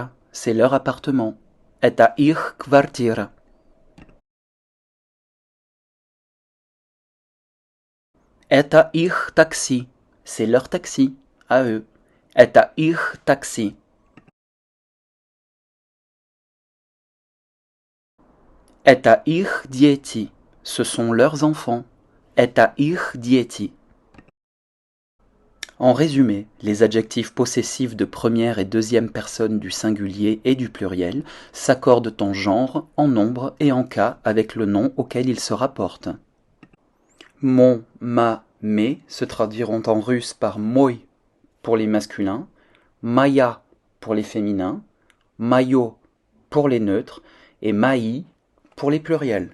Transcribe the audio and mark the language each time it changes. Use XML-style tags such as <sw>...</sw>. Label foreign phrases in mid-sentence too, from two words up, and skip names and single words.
<fr>C'est leur appartement.</fr> <ru>Это их квартира. Это их такси.</ru> <fr>C'est leur taxi, à eux.</fr> <ru>Это их такси. Это их дети.</ru> <fr>Ce sont leurs enfants.</fr> <ru>Это их дети.</ru> <fr>En résumé, les adjectifs possessifs de première et deuxième personne du singulier et du pluriel s'accordent en genre, en nombre et en cas avec le nom auquel ils se rapportent. Mon, ma, mes se traduiront en russe par mой pour les masculins, моя pour les féminins, моё pour les neutres et мои pour les pluriels.</fr>